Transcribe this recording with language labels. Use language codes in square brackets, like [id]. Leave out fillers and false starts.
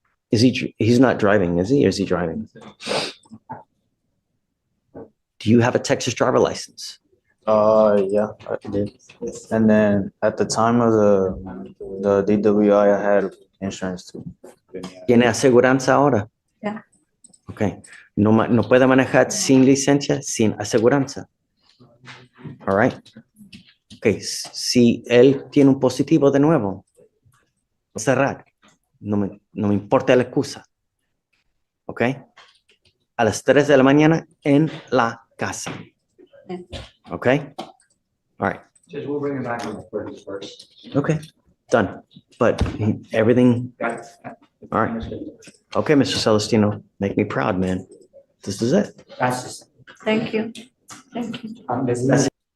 [en] He's not driving, is he? Or is he driving? Do you have a Texas driver license? Yeah, I did. And then at the time of the DWI, I had insurance too. [es] ¿Tiene aseguranza ahora? Ya. [en] Ok. [es] No puede manejar sin licencia, sin aseguranza. [en] All right. Ok. [es] Si él tiene un positivo de nuevo, cerrar. No me importa la excusa. Ok. A las 3 de la mañana en la casa. [en] Okay? All right. Just we'll bring it back on the 31st. Okay. Done. But everything, Got it. all right. Okay, Mr. Celestino, make me proud, man. This is it. That's just, Thank you. Thank you. this is.